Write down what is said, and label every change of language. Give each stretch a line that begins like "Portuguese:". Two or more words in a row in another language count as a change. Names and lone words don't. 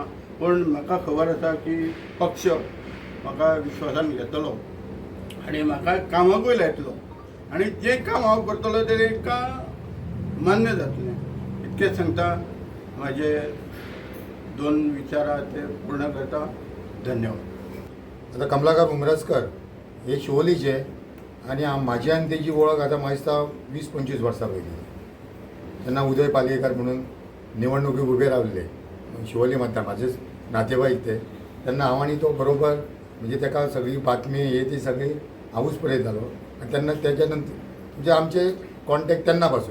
Konkani: पूण म्हाका खबर आसा की पक्ष म्हाका विश्वासान घेतलो आनी म्हाका कामाकूय लायतलो आनी जें काम हांव करतलो तें तांकां मान्य जातलें. इतकेंच सांगता. म्हाजे 2 विचार आहा ते पूर्ण करता. धन्यवाद.
Marathi: आता कमलाकर उमरसकर हे शिवोलीचे आणि माझी आणि त्याची ओळख
Konkani: आता म्हाका दिसता 20-25 वर्सां पयलीं. तेन्ना उदय पालयेकर म्हणून निवडणुकीक उबे रावल्ले शिवोली मतदार म्हाजेच नातेवाईक ते. तेन्ना हांव आनी तो बरोबर म्हणजे ताका सगळी बातमी हे ती सगळी हांवूच पळयतालो आनी तेन्ना तेच्या नंतर म्हणजे आमचे कॉन्टेक्ट तेन्ना पासून.